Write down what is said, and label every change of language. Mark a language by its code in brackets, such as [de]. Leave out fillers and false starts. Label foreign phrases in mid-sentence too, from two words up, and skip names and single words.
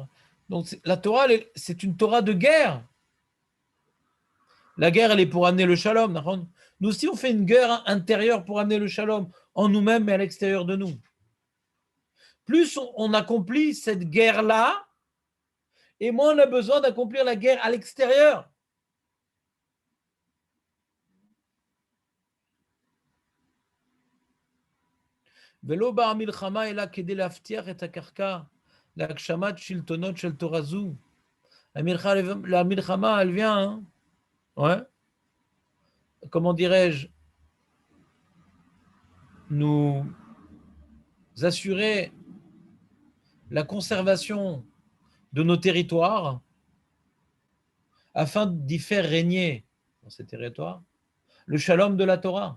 [fr] Donc la Torah, c'est une Torah de guerre. La guerre, elle est pour amener le shalom. Nous aussi, on fait une guerre intérieure pour amener le shalom en nous-mêmes et à l'extérieur de nous. plus on accomplit cette guerre-là, et moins on a besoin d'accomplir la guerre à l'extérieur. [he] ולא באה המלחמה אלא כדי להבטיח את הקרקע להגשמת שלטונות של תורה זו. [fr] La milchama, elle vient, hein, ouais, comment dirais-je, nous assurer la conservation de nos territoires afin d'y faire régner dans ces territoires le shalom de la Torah.